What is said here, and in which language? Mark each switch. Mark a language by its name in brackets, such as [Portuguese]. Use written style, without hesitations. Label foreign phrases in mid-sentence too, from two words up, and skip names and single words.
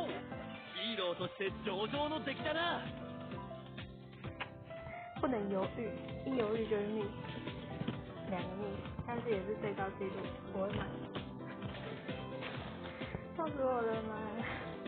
[Japanese] ヒーローとして上々の出来だな。 [Chinese] 不能犹豫，一犹豫就是溺死，2个溺死，但是也是最高纪录，我会买，笑死我了吗？